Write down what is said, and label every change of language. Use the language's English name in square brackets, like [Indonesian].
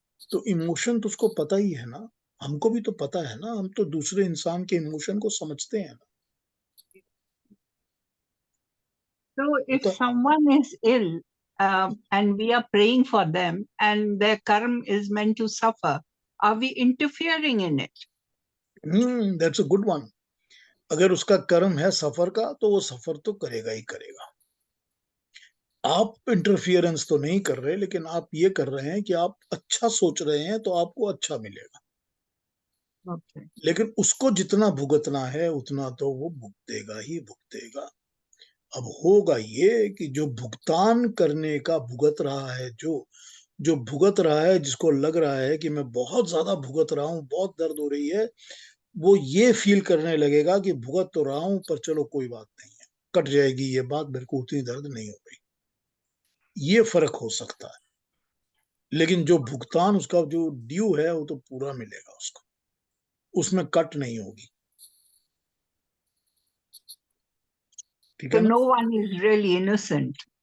[Hindi] तो इमोशन तो उसको पता ही है ना, हमको भी तो पता है ना, हम तो दूसरे इंसान के इमोशन को समझते हैं ना। [English] So if [Hindi] तो [English] someone is ill and we are praying for them and their karma is meant to suffer, are we interfering in it? That's a good one. [Hindi] अगर उसका कर्म है सफर का तो वो सफर तो करेगा ही करेगा। आप इंटरफियरेंस तो नहीं कर रहे, लेकिन आप ये कर रहे हैं कि आप अच्छा सोच रहे हैं तो आपको अच्छा मिलेगा। [English] Okay. [Hindi] लेकिन उसको जितना भुगतना है उतना तो वो भुगतेगा ही भुगतेगा। अब होगा ये कि जो भुगतान करने का भुगत रहा है, जो भुगत रहा है, जिसको लग रहा है कि मैं बहुत ज्यादा भुगत रहा हूं, बहुत दर्द हो रही है, वो ये फील करने लगेगा कि भुगत तो रहा हूं पर चलो कोई बात नहीं है, कट जाएगी ये बात, मेरे को उतनी दर्द नहीं हो रही। ये फर्क हो सकता है, लेकिन जो भुगतान उसका जो ड्यू है वो तो पूरा मिलेगा उसको, उसमें कट नहीं होगी। ठीक [English] So [Hindi] है ना? [English] no one is really innocent.